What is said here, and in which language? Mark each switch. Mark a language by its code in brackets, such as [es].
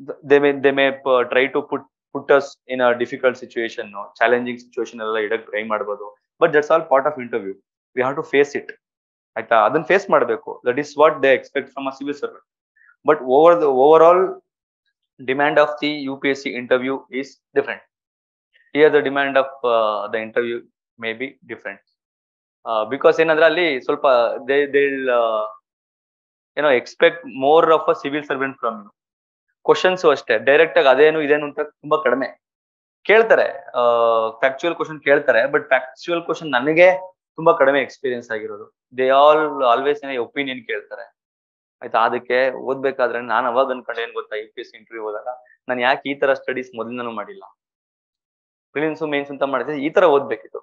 [en] they may try to put us in a difficult situation, challenging situation [kn] ಎಲ್ಲ ಇಡಕ್ try ಮಾಡ್ಬೋದು. [en] But that's all part of interview. We have to face it. [kn] ಆಯ್ತಾ? ಅದನ್ನ face ಮಾಡಬೇಕು. [en] That is what they expect from a civil servant. But overall demand of the UPSC interview is different. Here the demand of the interview may be different because [kn] ಏನಂದ್ರೆ ಅಲ್ಲಿ ಸ್ವಲ್ಪ [en] they'll expect more of a civil servant from you. [kn] Questions ಅಷ್ಟೇ direct ಆಗಿ ಅದೇನು ಇದೇನು ಅಂತ ತುಂಬಾ ಕಡಿಮೆ ಕೇಳ್ತಾರೆ. ಫ್ಯಾಕ್ಚುಯಲ್ ಕ್ವಶನ್ ಕೇಳ್ತಾರೆ, ಬಟ್ ಫ್ಯಾಕ್ಚುಯಲ್ ಕ್ವಶನ್ ನನಗೆ ತುಂಬಾ ಕಡಿಮೆ ಎಕ್ಸ್ಪೀರಿಯನ್ಸ್ ಆಗಿರೋದು. [en] they always opinion [kn] ಕೇಳ್ತಾರೆ. [en] ಆಯ್ತಾ? [kn] ಅದಕ್ಕೆ ಓದ್ಬೇಕಾದ್ರೆ ನಾನು ಅವಾಗ ಅನ್ಕೊಂಡೆ ಏನ್ ಗೊತ್ತಾ, UPSC ಇಂಟರ್ವ್ಯೂ ಹೋದಾಗ ನಾನು ಯಾಕೆ ಈ ತರ ಸ್ಟಡೀಸ್ ಮೊದಲಿಂದನೂ ಮಾಡಿಲ್ಲ, ಪ್ರಿಲಿಮ್ಸ್ ಮೇನ್ಸ್ ಅಂತ ಮಾಡಿದ್ರೆ ಈ ತರ ಓದ್ಬೇಕಿತ್ತು.